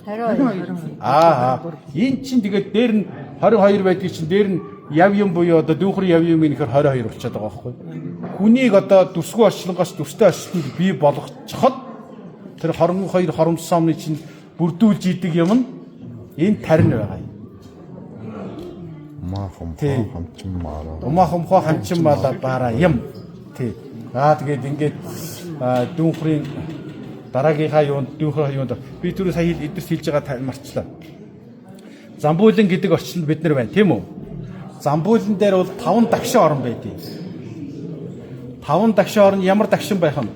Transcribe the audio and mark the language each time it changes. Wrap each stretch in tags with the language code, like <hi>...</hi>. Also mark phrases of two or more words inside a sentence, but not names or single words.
<mn>Энэ чинь тэгээд дээр нь 22 байдгийг чинь дээр нь яв юм буюу одоо дүүхрийн яв юм ихээр 22 болчиход байгаа байхгүй. Хүнийг одоо дүрсгүй орчлонгоос дүрстэй орчлонд бий болгочиход тэр 22 хоромсоомны чинь бүрдүүлж идэг юм нь энэ тарин байгаа юм.</mn> <sa>ओम्आःहूं हो हं क्ष म ल व र यं. Тий.</sa> <mn>Тэгээд ингээд дүүхрийн дараагийнхаа юунд дүүхрийн юунд би түрүү сая эдгэрс хэлж байгаа марчлаа. Замбуулан гэдэг орчинд бид нар байна, тийм үү? Замбуулан дээр бол 5 дагшин орон байдгийг. 5 дагшин орон ямар дагшин байх вэ?</mn>